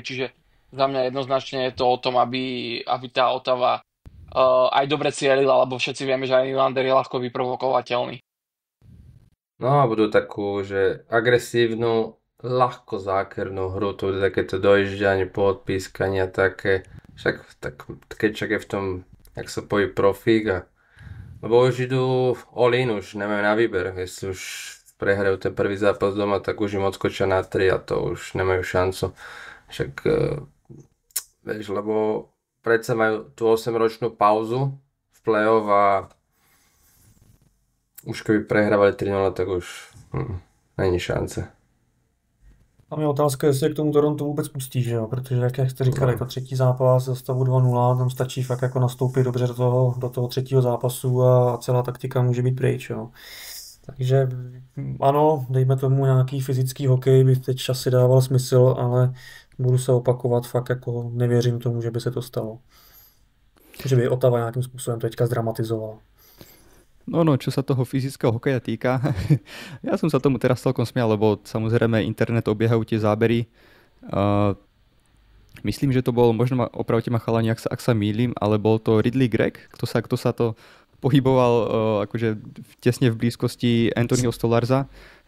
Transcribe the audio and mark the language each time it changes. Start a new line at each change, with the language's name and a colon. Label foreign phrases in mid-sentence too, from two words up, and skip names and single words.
Slovak: Čiže za mňa jednoznačne je to o tom, aby tá Ottawa aj dobre cielila, lebo všetci vieme, že aj Nylander je ľahko vyprovokovateľný. No a budú takú, že agresívnu, ľahko zákernú hru, to bude takéto dojížďanie, poodpískania, také, však tak Kečak je v tom, jak sa pojí profík a lebo už idú
English: all in,
Slovak: už nemajú na výber, jestli už prehrajú ten prvý zápas doma, tak už im odskočia na 3 a to už nemajú šancu. Však, vieš, lebo predsa majú tú 8-ročnú pauzu v play-off a už keby prehrávali 3-0, tak už
Czech: není šance. Tam je otázka, jestli k tomu Toronto vůbec pustí, že jo? Protože jak jste říkali, jako třetí zápas za stavu 2-0, tam stačí fakt jako nastoupit dobře do toho třetího zápasu a celá taktika může být pryč, jo? Takže ano, dejme tomu nějaký fyzický hokej by teď časy dával smysl, ale budu se opakovat, fakt jako nevěřím tomu, že by se to stalo. Že by Ottawa nějakým způsobem teďka zdramatizovala.
Slovak: No, čo sa toho fyzického hokeja týka, ja som sa tomu teraz celkom smial, lebo samozrejme internet obiehajú tie zábery. Myslím, že to bol, možno opravte ma chalani, ak sa mýlim, ale bol to Ridley Gregg, kto sa to pohyboval akože tesne v blízkosti Anthonyho Stolarza.